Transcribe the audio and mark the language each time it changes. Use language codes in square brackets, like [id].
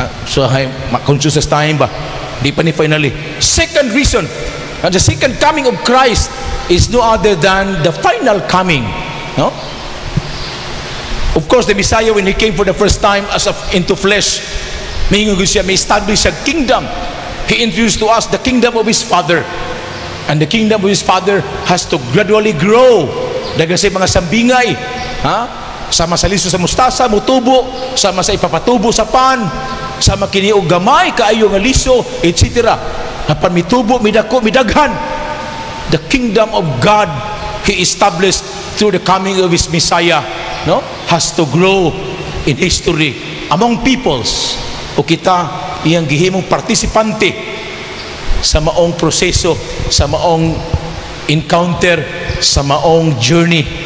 [en] So I'm conscious of time ba? [ceb] Di pa ni [en] finally. Second reason, and the second coming of Christ is no other than the final coming, no? Of course, the Messiah, when He came for the first time into flesh, may establish a kingdom. He introduced to us the kingdom of His Father. And the kingdom of His Father has to gradually grow. [ceb] Dagan sa mga sambingay, sama sa liso sa mustasa, mutubo, sama sa ipapatubo sa pan, sama kini og gamay kaayo nga liso, etc. Apan mitubo, midako, midaghan. [en] The kingdom of God He established through the coming of His Messiah, no, has to grow in history among peoples. [ceb] O kita iyang gihimong partisipante sa maong proseso, sa maong encounter, sa maong journey.